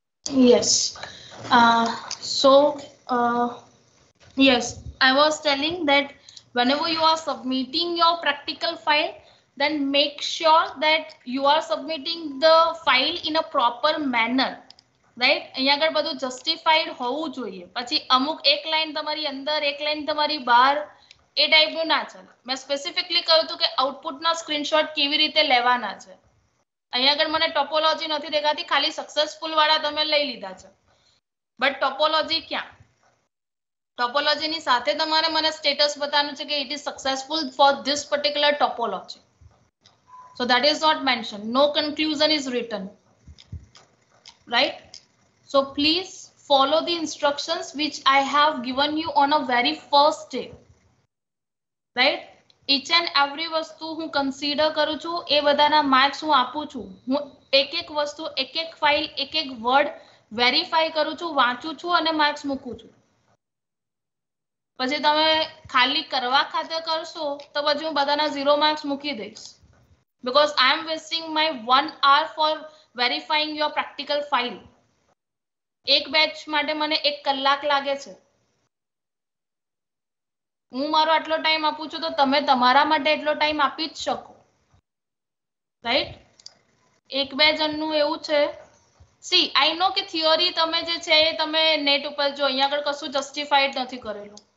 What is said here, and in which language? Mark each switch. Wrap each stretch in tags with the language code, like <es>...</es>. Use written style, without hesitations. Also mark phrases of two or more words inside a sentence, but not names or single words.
<en>Yes. Yes, I was telling that whenever you are submitting your practical file, then make sure that you are submitting the file in a proper manner.</en> <gu>રાઈટ, અહીંયા આગળ બધું જસ્ટિફાઈડ હોવું જોઈએ. પછી અમુક એક લાઈન તમારી અંદર એક લાઈન તમારી બહાર એ ટાઈપનું ના ચાલે. મેં સ્પેસિફિકલી કહ્યું હતું કે આઉટપુટના સ્ક્રીનશોટ કેવી રીતે લેવાના છે. અહીંયા આગળ મને ટોપોલોજી નથી દેખાતી, ખાલી સક્સેસફુલ વાળા તમે લઈ લીધા છે,</gu> <en>but topology</en> <gu>ક્યાં? ટોપોલોજીની સાથે તમારે મને સ્ટેટસ બતાવવાનું છે કે</gu> <en>it is successful for this particular topology. So that is not mentioned. No conclusion is written. Right? So please follow the instructions which I have given you on a very first day. Right? Each and every</en> <gu>વસ્તુ હું કન્સિડર કરું છું, એ બધાના માર્ક્સ હું આપું છું. હું એક એક વસ્તુ, એક એક ફાઇલ, એક એક વર્ડ વેરીફાઈ કરું છું, વાંચું છું અને માર્ક્સ મૂકું છું. પછી તમે ખાલી કરવા ખાતે કરશો તો પછી હું બધાના 0 માર્ક્સ મૂકી દઈશ.</gu> <en>Because I am wasting my 1 hour for verifying your practical file.</en> <gu>એક બેચ માટે મને 1 કલાક લાગે છે. હું મારો આટલો ટાઈમ આપું છું તો તમે તમારા માટે એટલો ટાઈમ આપી જ શકો. રાઈટ? એક બે જણનું એવું છે.</gu> <en>see I know</en> <gu>કે થિયરી તમે જે છે એ તમે નેટ ઉપર જો, અહીંયા આગળ કશું જસ્ટિફાઈડ નથી કરેલું.</gu>